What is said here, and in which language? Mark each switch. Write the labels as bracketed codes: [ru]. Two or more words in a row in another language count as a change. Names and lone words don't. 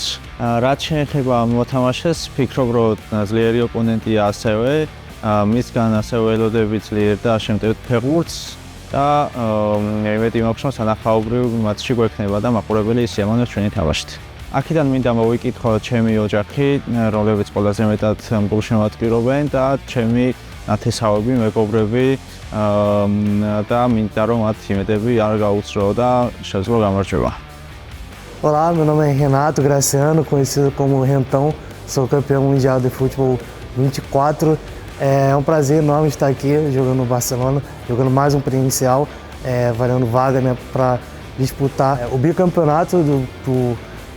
[ka] რაც შეეხება ამ მოთამაშეს, ვფიქრობ, რომ ძლიერი ოპონენტია ასევე, მისგან ასევე ველოდები ძლიერ და შემტევ ფეხბურთს და იმედი მაქვს, რომ სანახაობრივ მატჩი გვექნება და მაყურებელი ისიამოვნებს ჩვენი თამაშით. აქედან მინდა მოვიკითხო ჩემი ოჯახი, რომლებიც ყველაზე მეტად გულშემატკივრობენ და ჩემი ნათესავები, მეგობრები და მინდა რომ მათ იმედები არ გაუცრო და შეძლო გამარჯვება. [pt] Olá, meu nome é Renato Graciano, conhecido como Rentão, sou campeão mundial de futebol 24. É um prazer enorme estar aqui jogando no Barcelona, jogando mais um presencial, valendo vaga, né, para disputar o bicampeonato do Mundial.